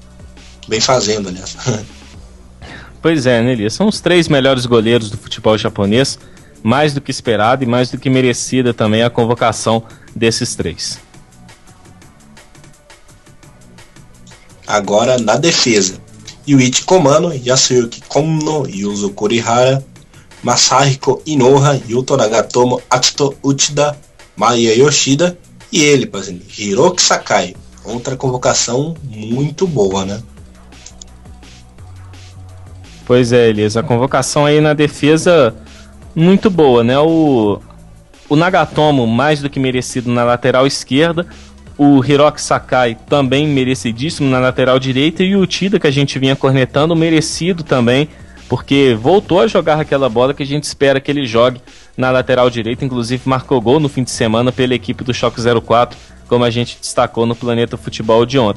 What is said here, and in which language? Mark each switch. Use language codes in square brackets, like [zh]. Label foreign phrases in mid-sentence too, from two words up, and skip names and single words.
[pt] Vem fazendo, aliás. Pois é, né, Elias? São os 3 melhores goleiros do futebol japonês, mais do que esperado e mais do que merecida também a convocação desses 3. Agora na defesa: Yuichi Komano, Yasuyuki Kono, Yuzo Kurihara, Masahiko Inoha, Yuto Nagatomo, Atsuto Uchida, Maya Yoshida e ele, Pazini, Hiroki Sakai. Outra convocação muito boa, né? Pois é, Elias, a convocação aí na defesa muito boa, né? O Nagatomo mais do que merecido na lateral esquerda, o Hiroki Sakai também merecidíssimo na lateral direita e o Uchida, que a gente vinha cornetando, merecido também, porque voltou a jogar aquela bola que a gente espera que ele jogue na lateral direita, inclusive marcou gol no fim de semana pela equipe do Schalke 04, como a gente destacou no Planeta Futebol de ontem.